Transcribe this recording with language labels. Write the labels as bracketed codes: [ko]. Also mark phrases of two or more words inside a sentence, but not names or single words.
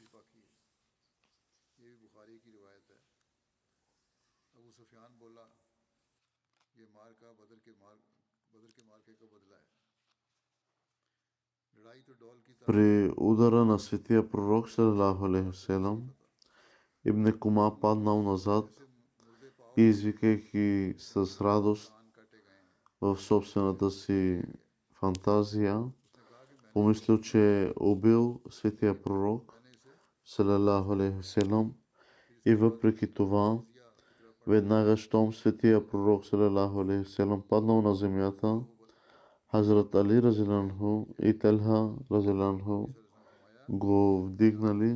[bg] При удара на светия пророк [ar] صلى الله عليه وسلم, [bg] Ибн Кума паднал назад и извикайки с радост в собствената си фантазия, помислил, че е убил светия пророк [ar] صلى الله عليه وسلم [bg] и въпреки това, веднага щом светия пророк [ar] صلى الله عليه وسلم [bg] паднал на земята, Хазрат Али разиланху и Талха разиланху го вдигнали.